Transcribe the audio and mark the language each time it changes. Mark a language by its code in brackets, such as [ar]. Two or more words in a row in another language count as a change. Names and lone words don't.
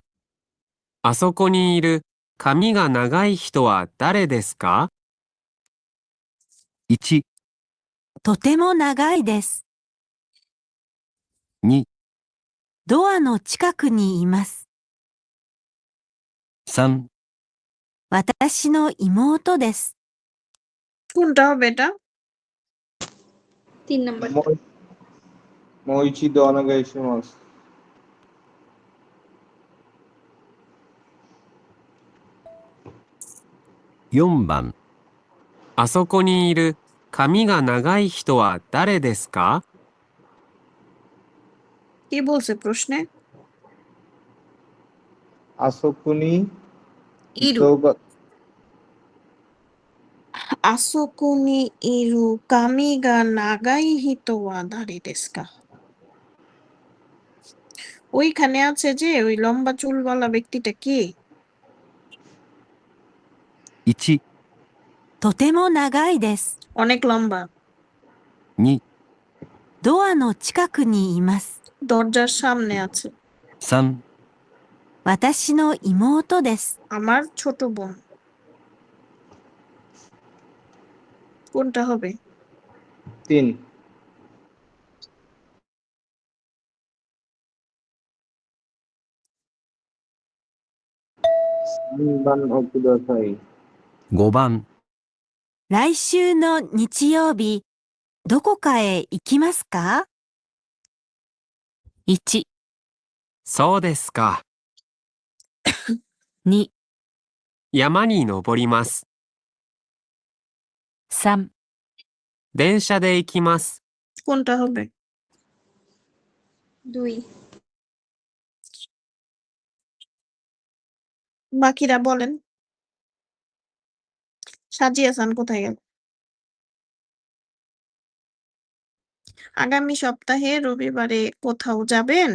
[ja] あそこにいる髪が長い人は誰ですか？ 1、とても長いです。 2、ドアの近くにいます。 3、私の妹です。 [bn] কোনটা হবে এটা? 3 নাম্বার। [ja] もう一度お願いします. 4 番、あそこにいる髪が長い人は誰ですか？ [bn] কি বলছে প্রশ্নে? [ja] আসকুনি ইরু। ইতোগা あそこにいる 髪が 長い 人は 誰ですか? [bn] ওইখানে আছে যে ওই লম্বা চুলওয়ালা ব্যক্তিটা কে? [ja] 1、とても長いです。 [bn] অনেক লম্বা। [ja] 2、ドアの近くにいます。 [bn] দরজার সামনে আছে। [ja] 3、私の妹です。 [bn] আমার ছোট বোন। কোনটা হবে? [ja] 3। 3 番をください。 5番、来週の日曜日、どこかへ行きますか？ 1、そうですか。 2、山に登ります。 3、電車で行きます。 [bn] কোনটা হবে? 2। বাকিরা বলেন। সাজিয়া হাসান কোথায় গেল? আগামী সপ্তাহে রবিবারে কোথাও যাবেন?